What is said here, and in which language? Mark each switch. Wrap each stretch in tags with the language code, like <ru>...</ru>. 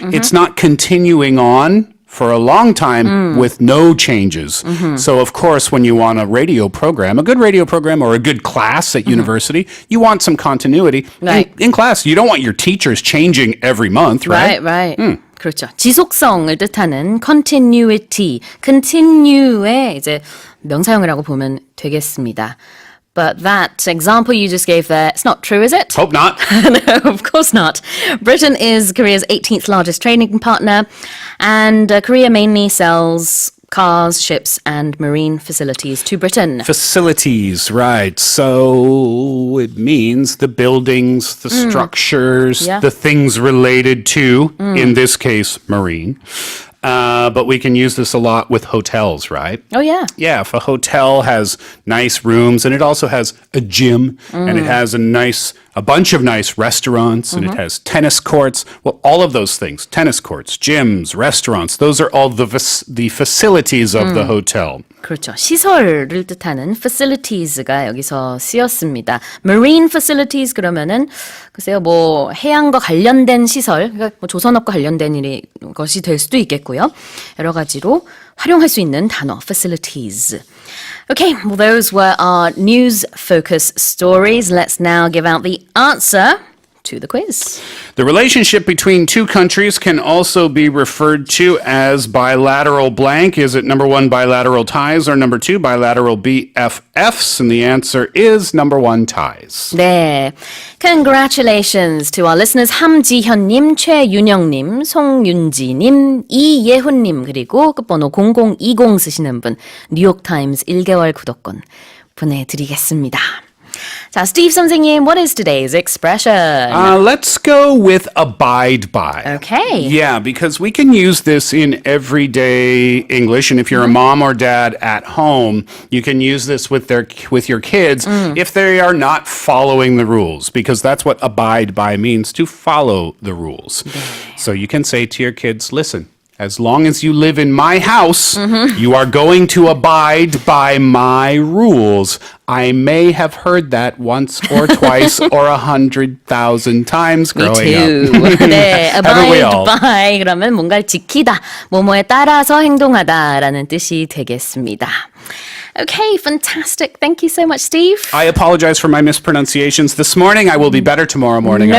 <en>It's not continuing on for a long time with no changes. So, of course, when you want a radio program, a good radio program or a good class at university, you want some continuity. Right. In class, you don't want your teachers changing every month, right? Right.</en> <ko>그렇죠. 지속성을 뜻하는 continuity, continue의 이제 명사형이라고 보면 되겠습니다.</ko> <en>But that example you just gave there, it's not true, is it? Hope not. No, of course not. Britain is Korea's 18th largest trading partner, and Korea mainly sells cars, ships, and marine facilities to Britain. Facilities, right. So it means the buildings, the structures, the things related to, in this case, marine. But we can use this a lot with hotels, right? Oh, yeah. Yeah, if a hotel has nice rooms and it also has a gym and it has a bunch of nice restaurants and it has tennis courts, well, all of those things, tennis courts, gyms, restaurants, those are all the facilities of the hotel.</en> <ko>그렇죠. 시설을 뜻하는 facilities가 여기서 쓰였습니다. Marine facilities 그러면은 글쎄요, 뭐 해양과 관련된 시설, 그러니까 뭐 조선업과 관련된 것이 될 수도 있겠고요. 여러 가지로 활용할 수 있는 단어 facilities.</ko> <en>Okay, well those were our news focus stories. Let's now give out the answer to the quiz. The relationship between two countries can also be referred to as bilateral blank. Is it number 1, bilateral ties, or number 2, bilateral BFFs? And the answer is number 1, ties. 네, congratulations to our listeners.</en> <ko>함지현님, 최윤영님, 송윤지님, 이예훈님, 그리고 끝번호 0020 쓰시는 분, 뉴욕타임스 1개월 구독권 보내드리겠습니다. 자, Steve 선생님,</ko> <en>what is today's expression? Let's go with abide by. Okay. Yeah, because we can use this in everyday English, and if you're a mom or dad at home, you can use this with your kids if they are not following the rules, because that's what abide by means, to follow the rules. So you can say to your kids, listen, as long as you live in my house, you are going to abide by my rules. I may have heard that once or twice or 100,000 times growing Me too. up.</en> <ko>네,</ko> <en>Haven't we all?</en> <ko>abide by 그러면 뭔가를 지키다, 뭐뭐에 따라서 행동하다라는 뜻이 되겠습니다.</ko> <en>Okay, fantastic. Thank you so much, Steve. I apologize for my mispronunciations this morning. I will be better tomorrow morning, I</en>